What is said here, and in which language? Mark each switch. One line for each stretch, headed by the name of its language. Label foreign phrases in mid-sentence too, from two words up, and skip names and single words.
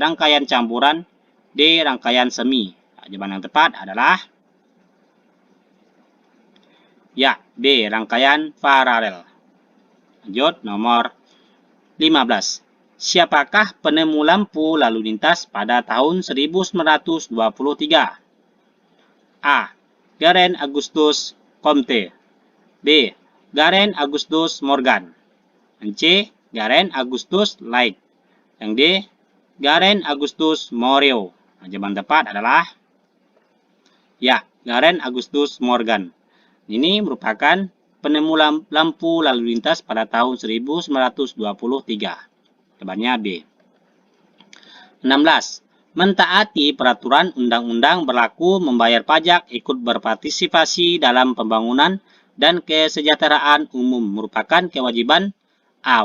Indonesian: Rangkaian campuran. D. Rangkaian semi. Jawaban yang tepat adalah ya, B. Rangkaian paralel. Lanjut, nomor 15. Siapakah penemu lampu lalu lintas pada tahun 1923? A. Garen Augustus Comte. B. Garen Augustus Morgan. C. Garen Augustus Light. Yang D. Garen Augustus Moreau. Jawaban tepat adalah ya, Garen Augustus Morgan. Ini merupakan penemu lampu lalu lintas pada tahun 1923. Jawabannya B. 16. Mentaati peraturan undang-undang berlaku membayar pajak ikut berpartisipasi dalam pembangunan dan kesejahteraan umum merupakan kewajiban A.